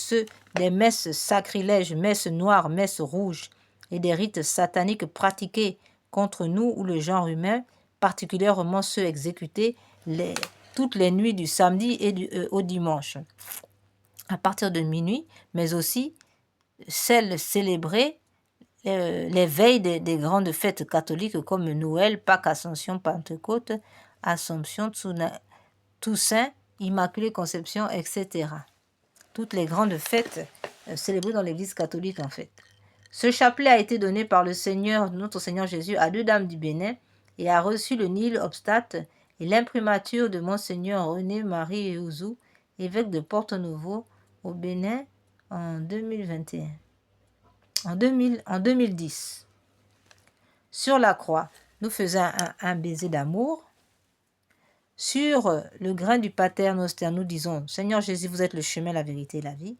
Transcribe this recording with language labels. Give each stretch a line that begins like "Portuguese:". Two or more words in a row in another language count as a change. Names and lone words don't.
French: ceux des messes sacrilèges, messes noires, messes rouges et des rites sataniques pratiqués contre nous ou le genre humain, particulièrement ceux exécutés toutes les nuits du samedi et au dimanche, à partir de minuit, mais aussi celles célébrées les veilles des grandes fêtes catholiques comme Noël, Pâques, Ascension, Pentecôte, Assomption, Toussaint, Immaculée Conception, etc. Toutes les grandes fêtes célébrées dans l'Église catholique en fait. Ce chapelet a été donné par le Seigneur, notre Seigneur Jésus, à 2 dames du Bénin et a reçu le
Latin: nil obstate
French: et l'imprimature de Monseigneur René-Marie Eouzou, évêque de Porto-Novo au Bénin en 2021. En 2010. Sur la croix, nous faisons un baiser d'amour. Sur le grain du Pater Noster, nous disons « Seigneur Jésus, vous êtes le chemin, la vérité et la vie ».